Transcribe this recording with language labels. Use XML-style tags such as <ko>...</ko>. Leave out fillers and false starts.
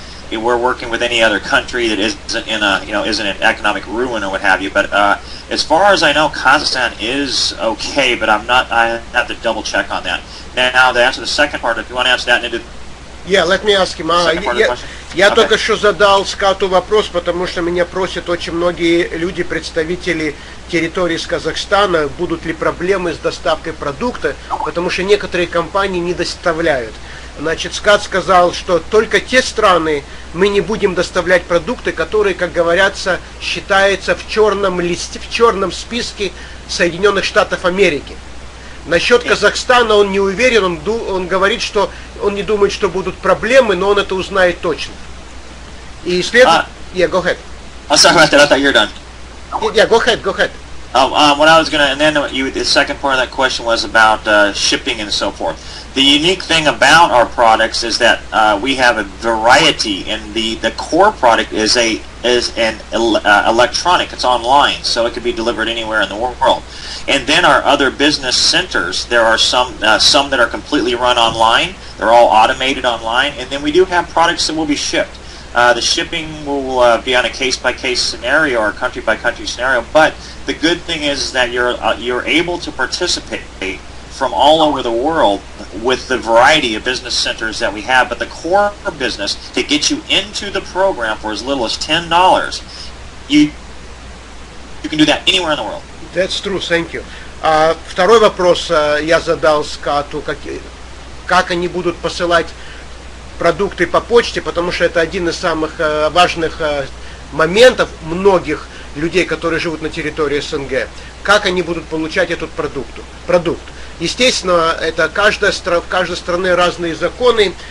<en>we're working with any other country that isn't in a, isn't in economic ruin or what have you. But as far as I know, Kazakhstan is okay, but I have to double check on that. Now, to answer the second part, if you want to answer that, and Yeah, let me ask him.</en> <ru>Я только что задал Скату вопрос, потому что меня просят очень многие люди, представители территории с Казахстана, будут ли проблемы с доставкой продукта, потому что некоторые компании не доставляют. Значит, Скат сказал, что только те страны мы не будем доставлять продукты, которые, как говорится, считаются в черном листе, в черном списке Соединенных Штатов Америки. Насчет Казахстана он не уверен, он говорит, что он не думает, что будут проблемы, но он это узнает точно. И следует...</ru> <en>Yeah, go ahead. I'm sorry about that, I thought you were done. Yeah, go ahead, go ahead. What I was going to, and then the second part of that question was about shipping and so forth. The unique thing about our products is that we have a variety, and the core product is an electronic. It's online, so it can be delivered anywhere in the world. And then our other business centers, there are some that are completely run online. They're all automated online, and then we do have products that will be shipped. The shipping will be on a case-by-case scenario or country-by-country scenario, but the good thing is that you're able to participate from all over the world with the variety of business centers that we have. But the core business, to get you into the program for as little as $10, you can do that anywhere in the world. That's true, thank you.</en> <ru>Второй вопрос я задал Скату, как они будут посылать продукты по почте, потому что это один из самых важных моментов многих людей, которые живут на территории СНГ. Как они будут получать этот продукт. Естественно, это в каждой стране разные законы.</ru>